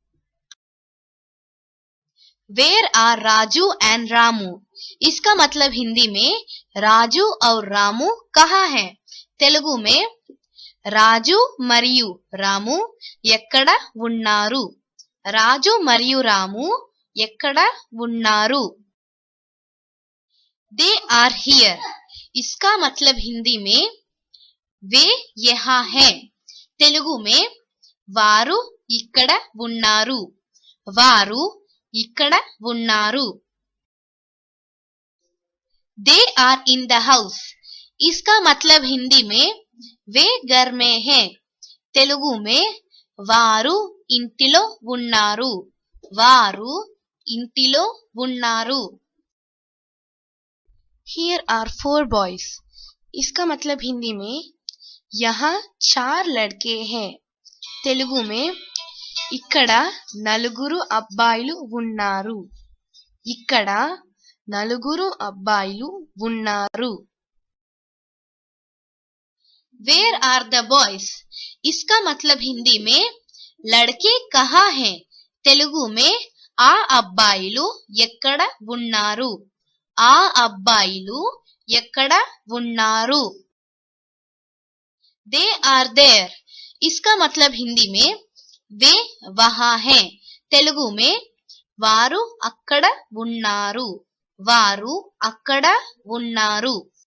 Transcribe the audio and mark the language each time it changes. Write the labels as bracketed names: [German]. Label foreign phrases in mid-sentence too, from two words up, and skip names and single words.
[English] Where are राजू and रामू, [Hindi] इसका मतलब हिंदी में राजू और रामू कहाँ है, తెలుగు में [Telugu] రాజు మరియు రాము ఎక్కడ ఉన్నారు? రాజు మరియు రాము ఎక్కడ ఉన్నారు? [English] They are here. [Hindi] इसका मतलब हिंदी में वे यहाँ हैं. [Telugu] తెలుగు में వారు ఇక్కడ ఉన్నారు. వారు ఇక్కడ ఉన్నారు. [English] They are in the house. [Hindi] इसका मतलब हिंदी में वे घर में हैं. [Telugu] తెలుగు में వారు ఇంటిలో ఉన్నారు. వారు ఇంటిలో ఉన్నారు. [English] Here are 4 boys. [Hindi] इसका मतलब हिंदी में यहाँ 4 लड़के हैं. [Telugu] తెలుగు में ఇక్కడ నలుగురు అబ్బాయిలు ఉన్నారు. ఇక్కడ నలుగురు అబ్బాయిలు ఉన్నారు. [English] Where are the boys? [Hindi] इसका मतलब हिंदी में लड़के कहाँ हैं? [Telugu] తెలుగు में ఆ అబ్బాయిలు ఎక్కడ ఉన్నారు? ఆ అబ్బాయిలు ఎక్కడ ఉన్నారు? [English] They are there. [Hindi] इसका मतलब हिंदी में वे वहाँ हैं. [Telugu] తెలుగు में వారు అక్కడ ఉన్నారు. వారు అక్కడ ఉన్నారు.